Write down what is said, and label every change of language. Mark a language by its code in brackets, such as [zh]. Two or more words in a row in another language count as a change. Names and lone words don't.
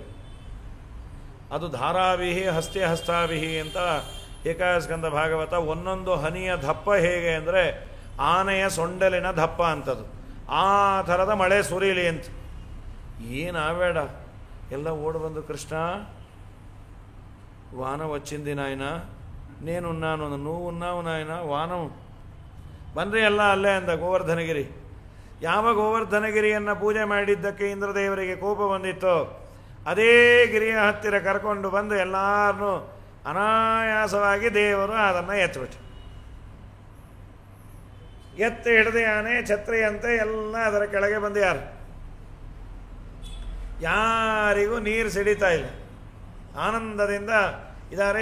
[kn] ಅದು [sa] ಧಾರಾವಿಹಿ ಹಸ್ತೆ ಹಸ್ತಾವಿಹಿ [kn] ಅಂತ ಏಕಾಸ್ಕಂದ ಭಾಗವತ. ಒಂದೊಂದು ಹನಿಯ ದಪ್ಪ ಹೇಗೆ ಅಂದರೆ ಆನೆಯ ಸೊಂಡಲಿನ ದಪ್ಪ ಅಂತದು. ಆ ಥರದ ಮಳೆ ಸುರೀಲಿ ಅಂತ. ಏನಾಗಬೇಡ, ಎಲ್ಲ ಓಡಿ ಬಂದು ಕೃಷ್ಣ [te] వానం వచ్చింది నాయన, నేనున్నాను, నువ్వు ఉన్నావు నాయన, వానం బన్రి [kn] ಎಲ್ಲ ಅಲ್ಲೇ ಅಂದ ಗೋವರ್ಧನಗಿರಿ. ಯಾವ ಗೋವರ್ಧನಗಿರಿಯನ್ನು ಪೂಜೆ ಮಾಡಿದ್ದಕ್ಕೆ ಇಂದ್ರದೇವರಿಗೆ ಕೋಪ ಬಂದಿತ್ತು, ಅದೇ ಗಿರಿಯ ಹತ್ತಿರ ಕರ್ಕೊಂಡು ಬಂದು ಎಲ್ಲರನ್ನೂ ಅನಾಯಾಸವಾಗಿ ದೇವರು ಅದನ್ನು ಎತ್ತಿಬಿಟ್ಟು ಎತ್ತಿ ಹಿಡಿದು ಆನೆ ಛತ್ರಿಯಂತೆ ಎಲ್ಲ ಅದರ ಕೆಳಗೆ ಬಂದು ಯಾರಿಗೂ ನೀರು ಸಿಡಿತಾ ಇಲ್ಲ, ಆನಂದದಿಂದ ಇದ್ದಾರೆ.